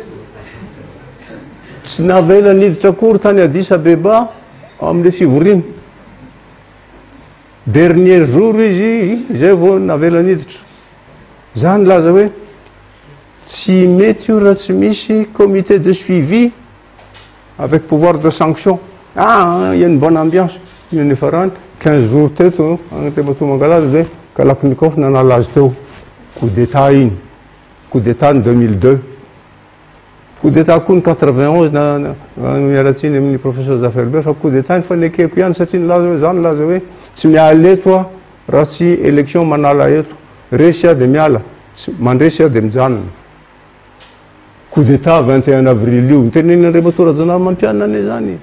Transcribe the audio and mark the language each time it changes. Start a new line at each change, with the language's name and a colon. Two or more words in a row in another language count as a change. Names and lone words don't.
Malagasy: Tsy navela niditra akory tany Addis Abeba amin'le fivoriana.
French: Dernier jour
Malagasy: izy zay vao navela niditra. Zany laza hoe tsy mety io raha tsy misy
French: comité de suivi avec pouvoir de sanction. Il y a une bonne ambiance.
Malagasy: Io nefa rany 15 jours teto Andriamatoa mangalaza de Kalaknikov nanala azy teo
French: coup d'état
Malagasy: iny.
French: Coup d'état en 2002. Coup d'état
Malagasy: koa ny 91 miaratsiny amin'ny professeur Zaferbert fa
French: coup d'état
Malagasy: fanekeko ihany satria nilaza hoe zany laza hoe tsy miala eto raha tsy élection manala eto. Resy aho de miala, mandresy aho de mijanona.
French: Coup d'état
Malagasy: 21 avril io niteneniny Andriamatoa Rajaonarina mampianina ane zany.